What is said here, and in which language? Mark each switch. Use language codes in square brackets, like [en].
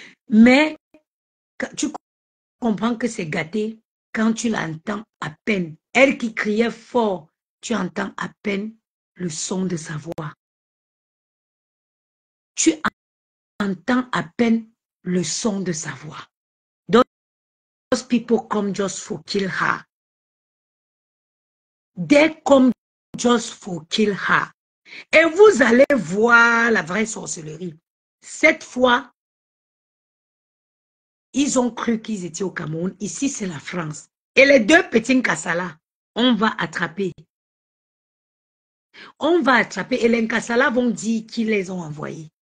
[fr] Mais tu comprends que c'est gâté quand tu l'entends à peine. Elle qui criait fort, tu entends à peine le son de sa voix. Tu entends à peine le son de sa voix. [en] Those people come just for kill her. They come just for kill her. [fr] Et vous allez voir la vraie sorcellerie. Cette fois, ils ont cru qu'ils étaient au Cameroun. Ici, c'est la France. Et les deux petits Kassala, on va attraper. On va attraper. Et les Kassala vont dire qui les ont envoyés.